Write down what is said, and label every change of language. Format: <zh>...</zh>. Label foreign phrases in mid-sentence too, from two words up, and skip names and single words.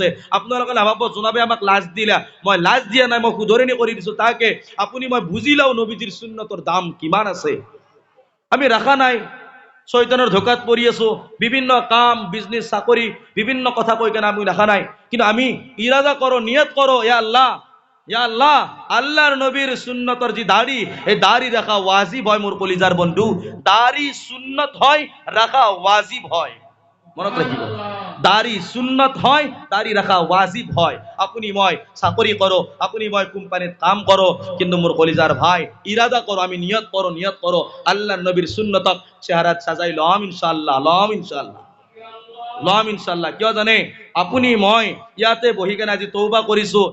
<as>আপোনালোকে নাভাবব জনাবে আমাক লাজ দিলা। মই লাজ দিয়া নাই, মই শুধৰণি কৰি দিছো তাকে আপুনি মই বুজি লওঁ নবীজিৰ সুন্নতৰ দাম কিমান আছে। আমি ৰাখা নাই, শয়তানৰ ধোকাত পৰি আছো, বিভিন্ন কাম, বিজনেছ, চাকৰি, বিভিন্ন কথা কৈ কেনে আমি ৰাখা নাই। কিন্তু আমি ইৰাদা কৰো, নিয়ত কৰো, ইয়া আল্লাহ, আল্লাহর নবীর সুন্নতর যে দাড়ি, এই দাড়ি রাখা ওয়াজিব হয়। মোর কলিজার বন্ধু, দাড়ি সুন্নত হয়, রাখা ওয়াজিব হয়। মনত ৰাখিব দাড়ি সুন্নত হয় দাড়ি ৰাখা ৱাজিব হয় আপুনি মই চাকৰি কৰো আপুনি মই কোম্পানীত কাম কৰো কিন্তু মোৰ কলিজাৰ ভাই ইৰাদা কৰো আমি নিয়ত কৰো আল্লাহ নবীৰ সুন্নতক চেহাৰাত সাজাই লম ইনশাআল্লাহ লম ইনশাআল্লাহ কিয় জানে আপুনি মই ইয়াতে বহি কেনে আজি তওবা কৰিছো</as>